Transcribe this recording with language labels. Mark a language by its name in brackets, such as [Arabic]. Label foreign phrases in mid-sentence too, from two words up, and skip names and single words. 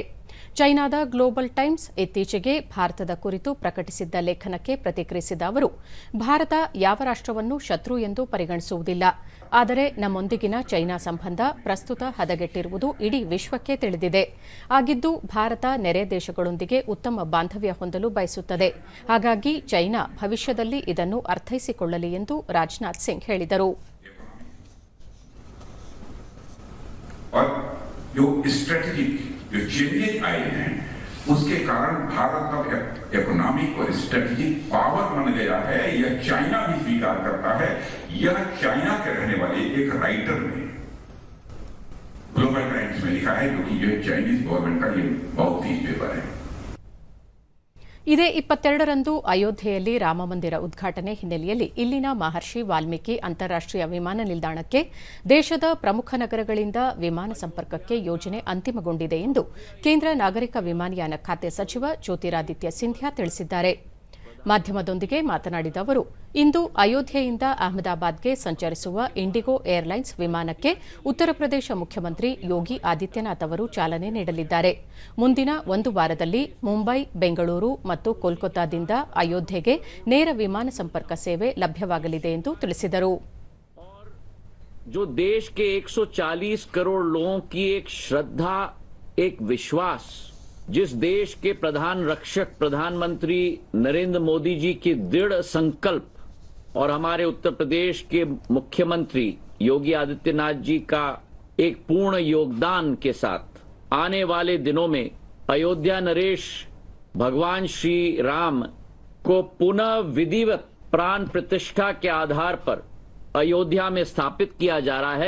[Kannada] ಚೈನಾದ ಗ್ಲೋಬಲ್ ಟೈಮ್ಸ್ ಇತ್ತೀಚೆಗೆ ಭಾರತದ ಕುರಿತು ಪ್ರಕಟಿಸಿದ್ದ ಲೇಖನಕ್ಕೆ ಪ್ರತಿಕ್ರಿಯಿಸಿದ ಅವರು, ಭಾರತ ಯಾವ ರಾಷ್ಟ್ರವನ್ನು ಶತ್ರು ಎಂದು ಪರಿಗಣಿಸುವುದಿಲ್ಲ. ಆದರೆ ನಮ್ಮೊಂದಿಗಿನ ಚೈನಾ ಸಂಬಂಧ ಪ್ರಸ್ತುತ ಹದಗೆಟ್ಟಿರುವುದು ಇಡೀ ವಿಶ್ವಕ್ಕೆ ತಿಳಿದಿದೆ. ಆಗಿದ್ದು ಭಾರತ ನೆರೆ ದೇಶಗಳೊಂದಿಗೆ ಉತ್ತಮ ಬಾಂಧವ್ಯ ಹೊಂದಲು ಬಯಸುತ್ತದೆ. ಹಾಗಾಗಿ ಚೈನಾ ಭವಿಷ್ಯದಲ್ಲಿ ಇದನ್ನು ಅರ್ಥೈಸಿಕೊಳ್ಳಲಿ ಎಂದು ರಾಜನಾಥ್ ಸಿಂಗ್ ಹೇಳಿದರು. [Hindi] जो चेंजेस आए हैं उसके कारण भारत अब इकोनॉमिक और [English] strategic power [Hindi] बन गया है। यह चाइना भी स्वीकार करता है। यह चाइना के रहने वाले एक राइटर ने ग्लोबल टाइम्स में लिखा है, क्योंकि यह [English] Chinese government [Hindi] का ये बहुत ही पेपर है। [Kannada] ಇದೇ 22ರಂದು ಅಯೋಧ್ಯೆಯಲ್ಲಿ ರಾಮಮಂದಿರ ಉದ್ಘಾಟನೆ ಹಿನ್ನೆಲೆಯಲ್ಲಿ ಇಲ್ಲಿನ ಮಹರ್ಷಿ ವಾಲ್ಮೀಕಿ ಅಂತಾರಾಷ್ಟೀಯ ವಿಮಾನ ನಿಲ್ದಾಣಕ್ಕೆ ದೇಶದ ಪ್ರಮುಖ ನಗರಗಳಿಂದ ವಿಮಾನ ಸಂಪರ್ಕಕ್ಕೆ ಯೋಜನೆ ಅಂತಿಮಗೊಂಡಿದೆ ಎಂದು ಕೇಂದ್ರ ನಾಗರಿಕ ವಿಮಾನಯಾನ ಖಾತೆ ಸಚಿವ ಜ್ಯೋತಿರಾದಿತ್ಯ ಸಿಂಧ್ಯಾ ತಿಳಿಸಿದ್ದಾರೆ. ಮಾಧ್ಯಮದೊಂದಿಗೆ ಮಾತನಾಡಿದ ಅವರು, ಇಂದು ಅಯೋಧ್ಯೆಯಿಂದ ಅಹಮದಾಬಾದ್ಗೆ ಸಂಚರಿಸುವ ಇಂಡಿಗೋ ಏರ್ಲೈನ್ಸ್ ವಿಮಾನಕ್ಕೆ ಉತ್ತರ ಪ್ರದೇಶ ಮುಖ್ಯಮಂತ್ರಿ ಯೋಗಿ ಆದಿತ್ಯನಾಥ್ ಅವರು ಚಾಲನೆ ನೀಡಲಿದ್ದಾರೆ. ಮುಂದಿನ 1 ವಾರದಲ್ಲಿ ಮುಂಬೈ, ಬೆಂಗಳೂರು ಮತ್ತು ಕೋಲ್ಕತ್ತಾದಿಂದ ಅಯೋಧ್ಯೆಗೆ ನೇರ ವಿಮಾನ ಸಂಪರ್ಕ ಸೇವೆ ಲಭ್ಯವಾಗಲಿದೆ ಎಂದು ತಿಳಿಸಿದರು. [Hindi] जो देश के 140 करोड़ लोगों की एक श्रद्धा, एक विश्वास, जिस देश के प्रधान रक्षक प्रधानमंत्री नरेंद्र मोदी जी की दृढ़ संकल्प और हमारे उत्तर प्रदेश के मुख्यमंत्री योगी आदित्यनाथ जी का एक पूर्ण योगदान के साथ आने वाले दिनों में अयोध्या नरेश भगवान श्री राम को पुनः विधिवत प्राण प्रतिष्ठा के आधार पर अयोध्या में स्थापित किया जा रहा है।